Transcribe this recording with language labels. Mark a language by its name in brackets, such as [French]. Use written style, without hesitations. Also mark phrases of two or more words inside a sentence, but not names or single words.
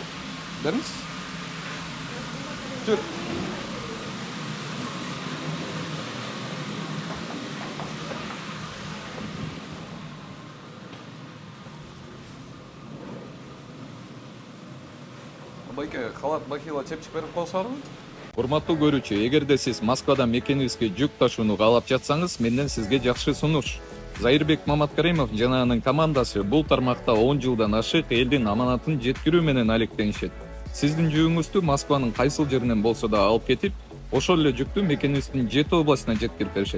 [Kazakh] Беріңіз? Жүр. Байке, [Russian] халат бахила чепчик [Kazakh] беріп қойсаңыз? [Kyrgyz] Урматтуу көрүүчү, эгерде сиз Москвадан мекенибизге жүк ташууну каалап жатсаңыз, менден сизге жакшы сунуш. Зайырбек Маматкаримов жана анын командасы бул тармакта 10 жылдан ашык элдин аманатын жеткирүү менен алектенишет. Сиздин жүгүңүздү Москванын кайсыл жеринен болсо да алып кетип, ошол эле жүктү мекенибиздин 7 областына жеткирип беришет.